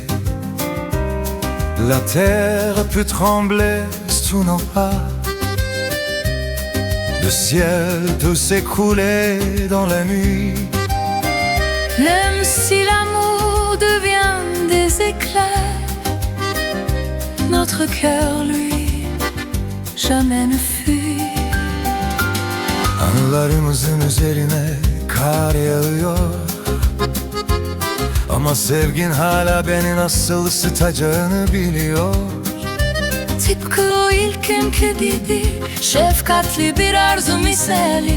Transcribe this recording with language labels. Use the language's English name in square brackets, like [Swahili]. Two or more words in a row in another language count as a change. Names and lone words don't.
[French] La terre peut trembler sous nos pas, le ciel peut s'écrouler dans la nuit. Même si l'amour devient des éclairs, notre cœur, lui, jamais ne fuit. [Turkish] Anılarımızın üzerine kar yağıyor, ama sevgin hala beni nasıl ısıtacağını biliyor. Tıpkı o ilk günkü gibi, şefkatli bir arzu misali.